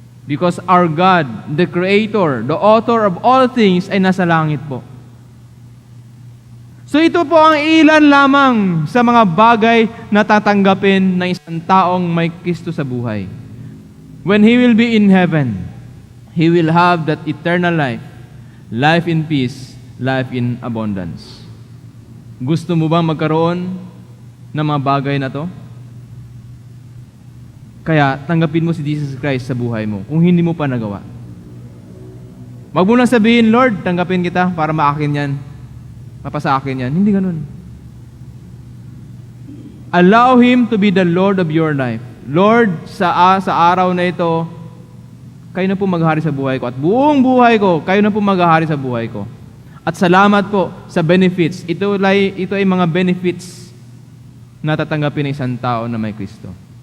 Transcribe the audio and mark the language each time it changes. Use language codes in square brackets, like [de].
[en] Because our God, the Creator, the Author of all things, [tl] ay nasa langit po. So ito po ang ilan lamang sa mga bagay na tatanggapin ng isang taong may Kristo sa buhay. [en] When he will be in heaven, he will have that eternal life, life in peace, life in abundance. [tl] Gusto mo bang magkaroon ng mga bagay na to? Kaya tanggapin mo si Jesus Christ sa buhay mo kung hindi mo pa nagawa. Wag mo lang sabihin, Lord, tanggapin kita para maakin yan. Mapasa akin yan. Hindi ganun. [en] Allow Him to be the Lord of your life. [tl] Lord, sa araw na ito, kayo na po maghahari sa buhay ko. At buong buhay ko, kayo na po maghahari sa buhay ko. At salamat po sa benefits. Ito ay mga benefits na tatanggapin ng isang tao na may Kristo.